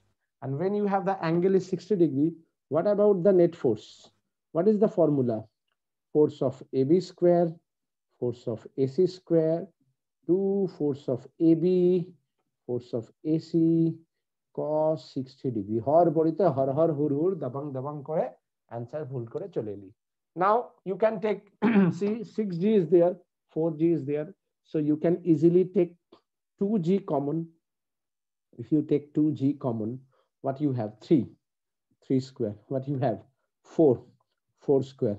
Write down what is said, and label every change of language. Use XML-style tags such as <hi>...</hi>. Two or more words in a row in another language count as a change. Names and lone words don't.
<en>And when you have the angle is 60 degrees, what about the net force? What is the formula? Force of AB square, force of AC square, 2 force of AB, force of AC, cos 60 degree.</en> <bn>হার বড়িতে হার হার হুর হুর দাবাং দাবাং করে answer ভুল করে চলে এলি.</bn> <en>Now you can take see 6G is there, 4G is there, so you can easily take 2G common. If you take 2G common, what you have? 3 square. What you have? 4 square.</en>